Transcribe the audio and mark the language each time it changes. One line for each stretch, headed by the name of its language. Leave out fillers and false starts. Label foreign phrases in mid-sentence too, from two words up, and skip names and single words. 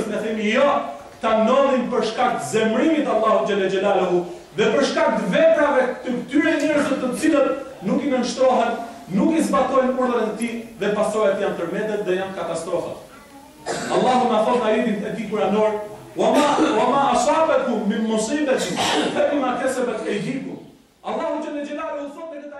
Albanian: Ne themi jo, ta ndodhin për shkak të zemrimit Allahu
Arabic: جل جلاله
Albanian: dhe për shkak të veprave të këtyre njerëzve të cilët nuk i nënshtrohen, nuk i zbatojnë urdhrat e tij dhe pasojat janë tërmetet dhe janë katastrofa. Allahu na thot në ajetin e tij kuranor:
Arabic: "وما أصابكم من مصيبة فبما كسبت أيديكم."
Albanian: Allahu
Arabic: جل جلاله
Albanian: thot